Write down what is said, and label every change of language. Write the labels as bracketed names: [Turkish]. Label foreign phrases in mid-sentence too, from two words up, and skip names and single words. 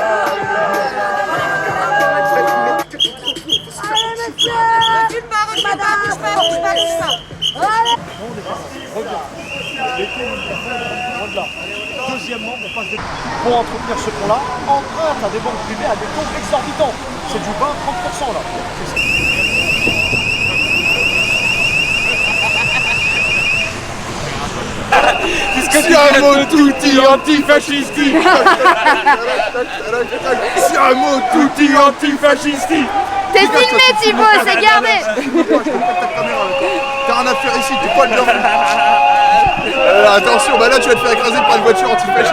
[French] Deuxièmement, on passe pour entretenir ce pont-là, emprunte à des banques privées à des taux exorbitants. C'est du 20-30% là. [Italian] Siamo tutti antifascisti! Siamo tutti antifascisti! [French] T'es filmé Thibaut, c'est gardé. T'as rien à faire ici, tu poils bien. Attention, bah là tu vas te faire écraser par une voiture antifasciste.